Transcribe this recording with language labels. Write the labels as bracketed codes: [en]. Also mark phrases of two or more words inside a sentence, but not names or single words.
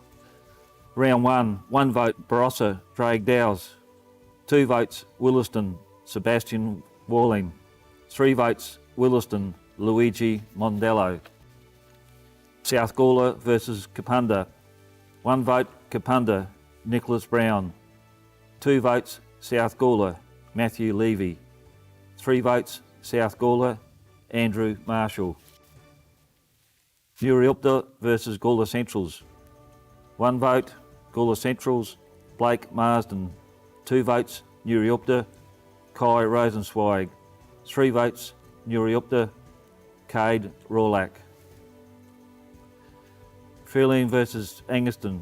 [en] Round 1, 1 vote Barossa, Drake Dowes. 2 votes Williston, Sebastian Walling. 3 votes Williston, Luigi Mondello. South Gawler versus Kapunda. 1 vote Kapunda, Nicholas Brown. 2 votes South Gawler, Matthew Levy. 3 votes South Gawler, Andrew Marshall. Muriupta versus Gawler Centrals. 1 vote Gawler Centrals, Blake Marsden. 2 votes Muriupta, Kai Rosenzweig. 3 votes Muriupta, Cade Rawlack. Fairlane versus Angaston.